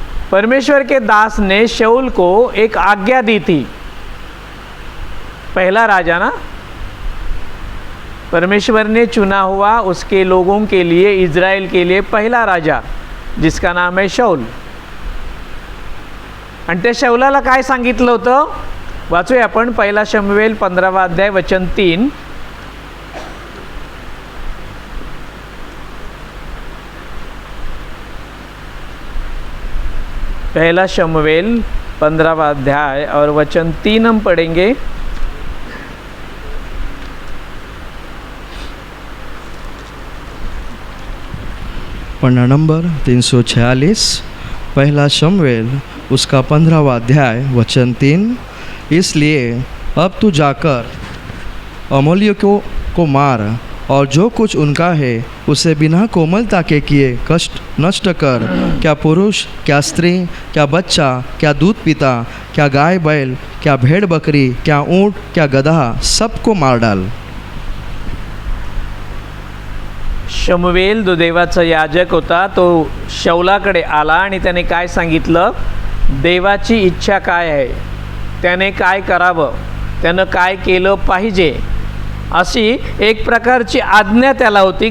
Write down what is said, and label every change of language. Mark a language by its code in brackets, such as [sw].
[hi] परमेश्वर के दास ने शाऊल को एक आज्ञा दी थी, पहला राजा ना, परमेश्वर ने चुना हुआ उसके लोगों के लिए, इज़राइल के लिए पहला राजा, जिसका नाम [mr] आहे [hi] शाऊल। [mr] आणि त्या शाऊलाला काय सांगितलं होतं, वाचूया आपण पहिला शमूएल 15वा अध्याय वचन 3। [hi] पहला शमूएल 15वां अध्याय और वचन 3 हम पढ़ेंगे। पन्ना नंबर 346, पहला शमूएल उसका 15वां अध्याय वचन 3। इसलिए अब तू जाकर अमोलियों को मार और जो कुछ उनका है उसे बिना कोमलता के किए कष्ट नष्ट कर। क्या पुरुष, क्या स्त्री, क्या बच्चा, क्या दूध पीता, क्या गाय बैल, क्या भेड़ बकरी, क्या ऊँट, क्या गधा, सबको मार डाल। [mr] शमूएल जो देवाचा याजक होता तो शाऊलाकडे आला आणि त्याने काय सांगितलं, देवाची इच्छा काय आहे, त्याने काय करावं, त्यानं काय केलं पाहिजे, अशी एक प्रकारची आज्ञा त्याला होती।